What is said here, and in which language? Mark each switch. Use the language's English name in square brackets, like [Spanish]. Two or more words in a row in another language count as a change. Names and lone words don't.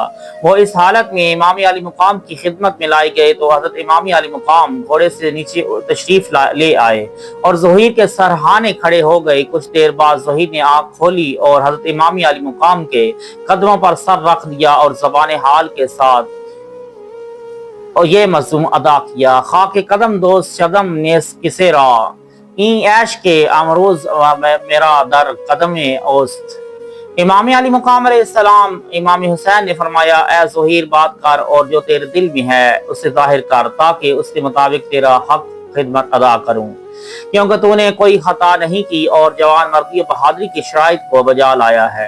[Urdu] وہ اس حالت میں امام علی مقام کی خدمت میں لائے گئے تو حضرت امام علی مقام گھوڑے سے نیچے تشریف لے آئے اور زہیر کے سرہانے کھڑے ہو گئے۔ کچھ دیر بعد زہیر نے آنکھ کھولی اور حضرت امام علی مقام کے قدموں پر سر رکھ دیا اور زبان حال کے ساتھ اور یہ مضمون ادا کیا: [Persian] خاک قدم دوست شدم نیز کسے را، این عیش کے امروز میرا در قدم اوست۔ [Urdu] امام علی مقام علیہ السلام امام حسین نے فرمایا: اے زہیر بات کر اور جو تیرے دل میں ہے اسے ظاہر کر، تاکہ اس کے مطابق تیرا حق خدمت ادا کروں، کیونکہ تو نے کوئی خطا نہیں کی اور جوان مردی و بہادری کی شرائط کو بجا لایا ہے۔